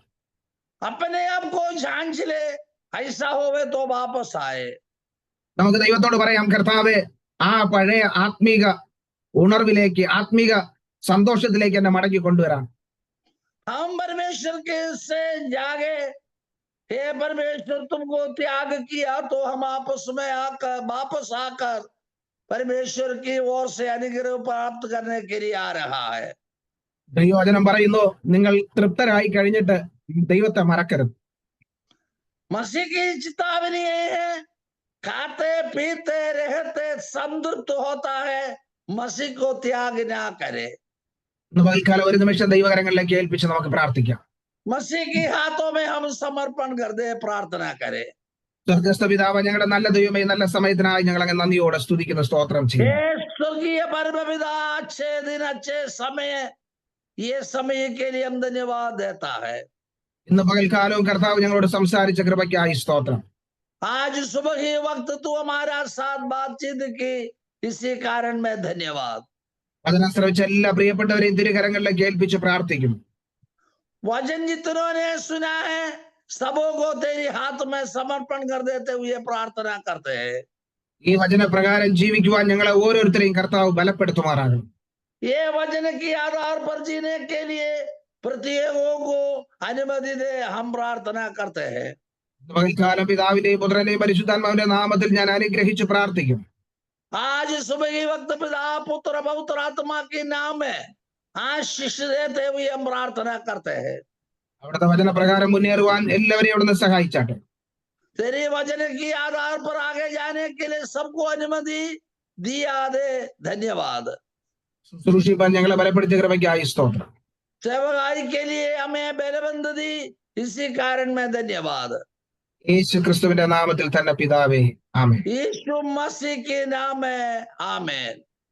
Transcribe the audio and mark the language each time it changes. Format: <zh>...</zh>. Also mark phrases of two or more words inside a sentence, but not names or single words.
<hi>अपने आप को जांच ले, ऐसा होवे तो वापस आए.</hi> <ml>നമുക്ക് ദൈവത്തോട് പറയാം, കർത്താവേ, ആ പഴയ ആത്മീക ഉണർവിലേക്ക്, ആത്മീക സന്തോഷത്തിലേക്ക് എന്നെ മടക്കി കൊണ്ടുവരാം.</ml> <hi>हम परमेश्वर के से जागे, हे परमेश्वर तुमको त्याग किया तो हम आपस में आकर, वापस आकर परमेश्वर की ओर से अनुग्रह प्राप्त करने के लिए आ रहा है.</hi> <ml>ദൈവവചനം പറയുന്നു, നിങ്ങൾ തൃപ്തരായി കഴിഞ്ഞിട്ട് ദൈവത്തെ മറക്കരുത്.</ml> <hi>मसीह की चेतावनी ये है, खाते पीते रहते संतृप्त होता है, मसीह को त्याग ना करे.</hi> <ml>ഇന്ന് പകൽക്കാലം ഒരു നിമിഷം ദൈവകരങ്ങളിലേക്ക് ഏൽപ്പിച്ച് നമുക്ക് പ്രാർത്ഥിക്കാം.</ml> <hi>मसीह के हाथों में हम समर्पण कर दे, प्रार्थना करे.</hi> <ml>സ്വർഗസ്ഥ പിതാവ്, ഞങ്ങളുടെ നല്ല ദൈവമേ, നല്ല സമയത്തിനായി ഞങ്ങൾ അങ്ങ് നന്ദിയോടെ സ്തുതിക്കുന്ന സ്തോത്രം ചെയ്യുന്നു.</ml> <hi>हे स्वर्गीय परमपिता, अच्छे दिन, अच्छे समय, ये समय के लिए हम धन्यवाद देता है.</hi> <ml>ഇന്ന് പകൽക്കാലവും കർത്താവ് ഞങ്ങളോട് സംസാരിച്ച കൃപയ്ക്കായി സ്തോത്രം.</ml> <hi>आज सुबह ही वक्त तू हमारा साथ बातचीत की, इसी कारण में धन्यवाद.</hi> <ml>അതിനനുസരിച്ച് എല്ലാ പ്രിയപ്പെട്ടവരെയും തിരുകരങ്ങളിലേക്ക് ഏൽപ്പിച്ച് പ്രാർത്ഥിക്കുന്നു.</ml> <hi>वचन जितनों ने सुना है, सबों को तेरी हाथ में समर्पण कर देते हुए प्रार्थना करते हैं.</hi> <ml>ഈ വചനപ്രകാരം ജീവിക്കുവാൻ ഞങ്ങളെ ഓരോരുത്തരെയും കർത്താവ് ബലപ്പെടുത്തുമാറാകണം.</ml> <hi>ये वचन के आधार पर जीने के लिए प्रत्येकों को अनुमति दे, हम प्रार्थना करते हैं.</hi> <ml>പകൽക്കാലം പിതാവിന്റെയും പുത്രന്റെയും പരിശുദ്ധാത്മാവിന്റെ നാമത്തിൽ ഞാൻ അനുഗ്രഹിച്ച് പ്രാർത്ഥിക്കും.</ml> <hi>आज सुबह के वक्त पिता पुत्र पवित्र आत्मा के नाम में आशीष देते हुए हम प्रार्थना करते हैं.</hi> <ml>അവിടുത്തെ വചനപ്രകാരം മുന്നേറുവാൻ എല്ലാവരെയും അവിടുന്ന് സഹായിച്ചാട്ടെ.</ml> <hi>तेरे वचन के आधार पर आगे जाने के लिए सबको अनुमति दिया दे, धन्यवाद.</hi> <ml>ശുശ്രൂഷിപ്പാൻ ഞങ്ങളെ ബലപ്പെടുത്തിയ കൃപയ്ക്കായി സ്തോത്രം.</ml> <hi>सेवकाई के लिए हमें बलबंद दी, इसी कारण में धन्यवाद.</hi> <ml>യേശു ക്രിസ്തുവിന്റെ നാമത്തിൽ തന്നെ പിതാവേ, ആമേൻ.</ml> <hi>यीशु मसीह के नाम में आमेन.</hi>